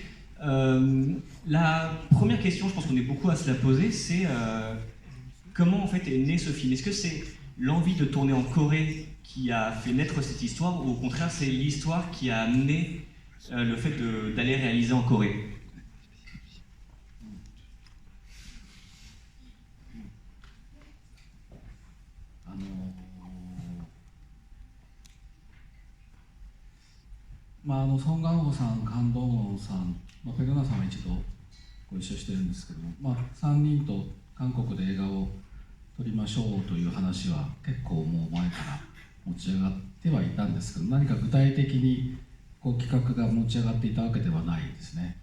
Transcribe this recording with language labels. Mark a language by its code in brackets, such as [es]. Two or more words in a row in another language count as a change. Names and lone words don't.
[fr] La première question, je pense qu'on est beaucoup à se la poser, c'est comment en fait est né ce film? Est-ce que c'est l'envie de tourner en Corée qui a fait naître cette histoire, ou au contraire c'est l'histoire qui a amené le fait d'aller réaliser en Corée? [ja] ソン・ガンホさん、カン・ドンウォンさん、ペグナさんは一度ご一緒してるんですけども、3人と韓国で映画を撮りましょうという話は結構もう前から持ち上がってはいたんですけど、何か具体的に企画が持ち上がっていたわけではないですね。